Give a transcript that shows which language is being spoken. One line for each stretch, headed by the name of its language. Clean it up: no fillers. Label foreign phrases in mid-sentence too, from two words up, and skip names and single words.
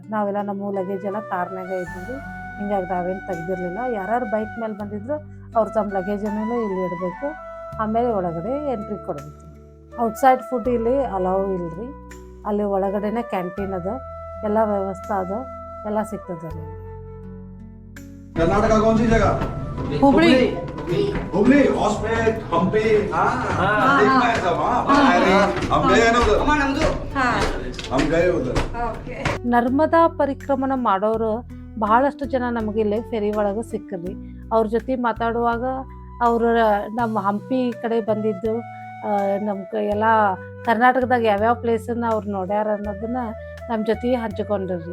Kannada: ನಾವೆಲ್ಲ ನಮ್ಮ ಲಗೇಜ್ ಎಲ್ಲ ಕಾರ್ನಾಗ ಇದ್ದೀವಿ. ಹಿಂಗಾಗಿ ನಾವೇನು ತೆಗ್ದಿರಲಿಲ್ಲ. ಯಾರ್ಯಾರು ಬೈಕ್ ಮೇಲೆ ಬಂದಿದ್ರು ಅವ್ರು ತಮ್ಮ ಲಗೇಜನ್ನೆಲ್ಲ ಇಲ್ಲಿ ಇಡಬೇಕು. ಆಮೇಲೆ ಒಳಗಡೆ ಎಂಟ್ರಿ ಕೊಡಬೇಕು.
English: outside food
Kannada: ಇಲ್ಲಿ ಅಲೌ ಇಲ್ರಿ. ಅಲ್ಲಿ ಒಳಗಡೆನೆ ಕ್ಯಾಂಟೀನ್ ಅದ, ಎಲ್ಲ ವ್ಯವಸ್ಥೆ ಅದ, ಎಲ್ಲ ಸಿಗ್ತದ ರೀ.
Hindi: कर्नाटका कौन सी जगह? हुबली। हुबली, हॉस्पेट, हम्पी। देखना है सब। हम गए हैं ना उधर। हम गए उधर।
Kannada: ನರ್ಮದಾ ಪರಿಕ್ರಮಣ ಮಾಡೋರು ಬಹಳಷ್ಟು ಜನ ನಮಗೆ ಇಲ್ಲಿ ಫೆರಿ ಒಳಗೆ ಸಿಕ್ಕರಿ. ಅವ್ರ ಜೊತೆ ಮಾತಾಡುವಾಗ ಅವರು ನಮ್ಮ ಹಂಪಿ ಕಡೆ ಬಂದಿದ್ದು, ನಮ್ಮ ಎಲ್ಲ ಕರ್ನಾಟಕದಾಗ ಯಾವ್ಯಾವ ಪ್ಲೇಸನ್ನ ಅವ್ರು ನೋಡ್ಯಾರ ಅನ್ನೋದನ್ನ ನಮ್ಮ ಜೊತೆ ಹಂಚಿಕೊಂಡ್ರಿ.